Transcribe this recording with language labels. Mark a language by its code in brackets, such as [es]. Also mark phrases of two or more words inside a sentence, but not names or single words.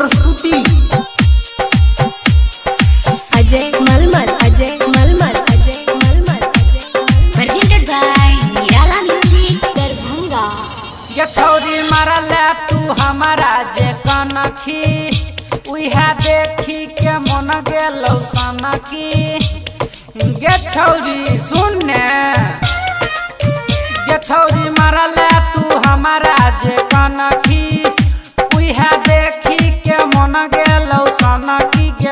[en] अजय मलमल presented by Nirala Music Darbhanga। [mai] ये छौरी मारले तू हमारा जे कनखी उहा देखी के मन गेलौ सनकी। गे छौरी सुन ने ये छौरी मारले तू हमारा जे कनखी उहा देखी के मन गेलौ सनकी।